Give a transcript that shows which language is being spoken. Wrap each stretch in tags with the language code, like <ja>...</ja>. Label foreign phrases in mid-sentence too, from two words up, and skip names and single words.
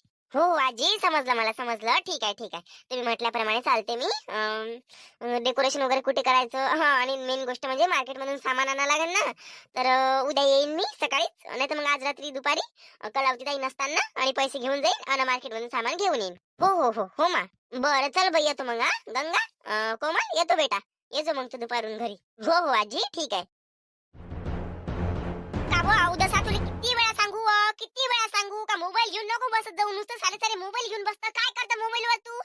<mr>हो हो आजी, समजलं, मला समजलं. ठीक आहे ठीक आहे, तुम्ही म्हटल्याप्रमाणे चालते मी. डेकोरेशन वगैरे कुठे करायचं, हा, आणि मेन गोष्ट म्हणजे मार्केट मधून सामान आणावं लागेल ना. तर उद्या येईन मी सकाळीच, नाही तर मग आज रात्री दुपारी कलावती ताई नसताना, आणि पैसे घेऊन जाईन आणि मार्केट मधून सामान घेऊन येईन. हो हो हो हो मा. बरं चल बाई, येतो मग. हा गंगा, कोमल, येतो बेटा. येतो मग तू दुपारून घरी. हो हो आजी, ठीक आहे. का बा उदसा, तुला किती वेळा सांगू, किती वेळा सांगू का मोबाईल घेऊन नको बसत जाऊ. नुसतं सारे सारे मोबाईल घेऊन बसतं. काय करता मोबाईल वर तू?</mr>